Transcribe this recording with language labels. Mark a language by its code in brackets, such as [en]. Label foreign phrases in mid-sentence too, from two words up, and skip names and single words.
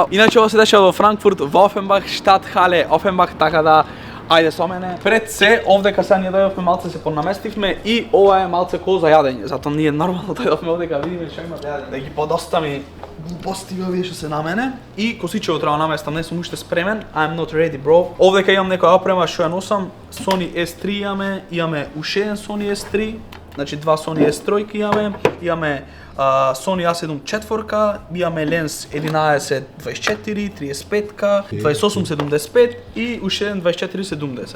[mk] Иначе ова се дешава во Франкфурт, во Офенбах, Штатхале, Офенбах, така да ајде со мене. Пред се, овдека сега ние дојдовме малце се понаместивме и ова е малце ко за јадење. Затоа ние нормално дојдовме овдека видиме што има да јадење. Да ги подостави глупости овие што се на мене. И косичево треба наместам, не сум уште спремен. [en] I'm not ready, bro. [mk] Овдека имам некоја опрема што ја носам. Sony S3 имаме уште еден Sony S3, значи два Sony S3 имаме Sony A7 четворка, имаме ленс 11-24, 35-ка, 28-75 и уште еден 24-70.